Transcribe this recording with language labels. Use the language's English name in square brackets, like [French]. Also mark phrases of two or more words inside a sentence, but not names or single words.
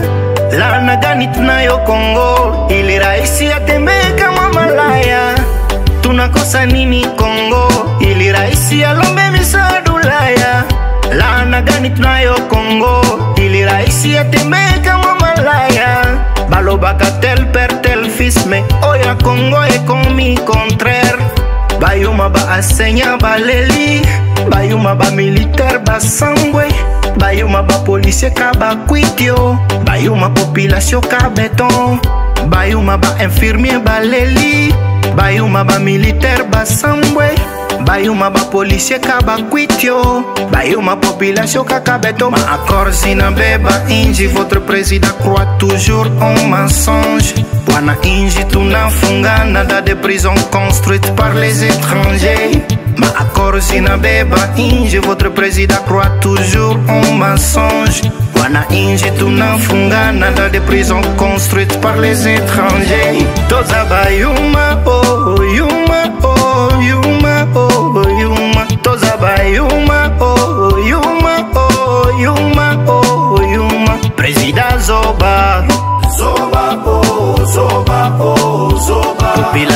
[Swahili] Laana gani tunayo Kongo ili raisi atembee kama malaya? Tunakosa nini Kongo ili raisi alombe misaada Ulaya? Laana gani tunayo Kongo ili raisi atembee kama malaya? [French] Balobaka tel père tel fils, mais oya Kongo est commis contraire. [Lingala] Bayuma ba asenya baleli, bayuma ba militaire ba sangwe, bayuma ba policier ka ba kwitio, bayuma population ka beton, bayuma ba infirmier baleli, bayuma ba militaire ba sangwe, bayuma ba policier ka ba kwitio, bayuma population ka beton. [Swahili] Ma accord zinabeba inji, [French] votre président croit toujours en mensonge. [Swahili] Wana inji tunafungana [French] dans des prisons construites par les étrangers. [Swahili] Ma accord zinabeba inji, [French] votre président croit toujours en mensonge. [Swahili] Wana inji tunafungana [French] dans des prisons construites par les étrangers. [Lingala] Tozaba yuma oh yuma oh yuma oh yuma. Tozaba yuma oh yuma oh yuma oh yuma. Président Zoba Zoba oh Zoba oh Zoba.